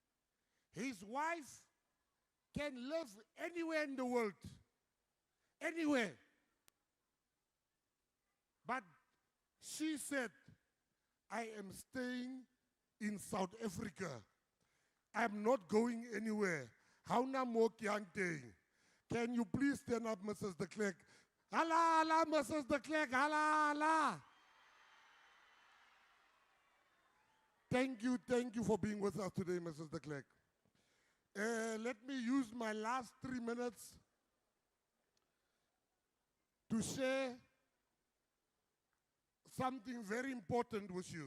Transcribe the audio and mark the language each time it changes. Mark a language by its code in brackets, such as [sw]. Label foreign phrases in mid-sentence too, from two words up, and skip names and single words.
[en] Today, His wife can live anywhere in the world. Anywhere. But she said, I am staying in South Africa. I'm not going anywhere. How na mo kyang teng? Can you please stand up, Mrs. de Klerk? Hala, hala, Mrs. de Klerk, hala, hala. Thank you for being with us today, Mrs. de Klerk. Let me use my last 3 minutes to share something very important with you.